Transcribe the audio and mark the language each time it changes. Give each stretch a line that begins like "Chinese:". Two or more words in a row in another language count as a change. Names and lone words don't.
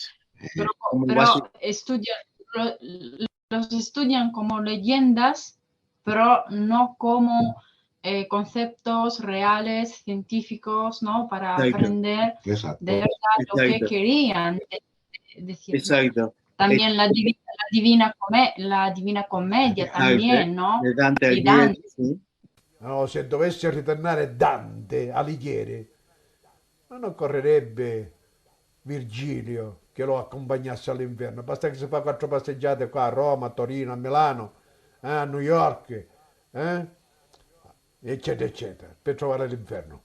Spanish: Pero los estudian como leyendas, pero no como conceptos reales, científicos, ¿no? Para aprender de verdad lo que querían decir. Exacto. También la Divina Commedia también, ¿no?
Italian: Di Dante. Sì. No, se dovesse ritornare Dante Alighieri, non occorrerebbe Virgilio che lo accompagnasse all'inferno. Basta che si fa 4 passeggiate qua a Roma, a Torino, a Milano, a New York, eccetera, eccetera, per trovare l'inferno.